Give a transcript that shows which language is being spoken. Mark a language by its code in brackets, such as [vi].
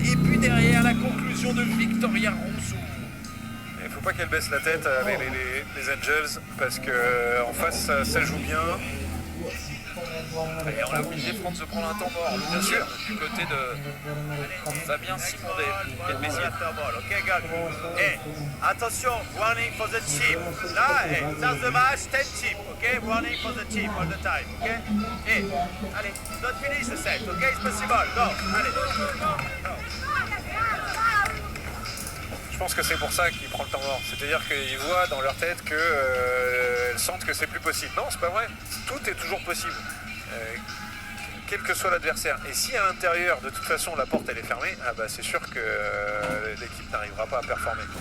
[fr] Et puis derrière, la conclusion de Victoria Ronceau. Il ne faut pas qu'elle baisse la tête avec les Angels parce qu'en face, ça joue bien. Et on est obligé de se prendre un temps mort, bien sûr, du côté de Fabien Simondé. [en] Ok, guys. Hey, attention, warning for the team. Là, hey, that's the match, 10 team. Ok, warning for the team all the time. Ok. Hey, [fr] allez, [en] don't finish the set. Ok, it's possible. Go. [fr] Allez. Je pense que c'est pour ça qu'il prend le temps mort. C'est-à-dire qu'ils voient dans leur tête qu'elles sentent que c'est plus possible. Non, c'est pas vrai. Tout est toujours possible. Quel que soit l'adversaire. Et si à l'intérieur, de toute façon, la porte elle est fermée, ah bah, c'est sûr que l'équipe n'arrivera pas à performer.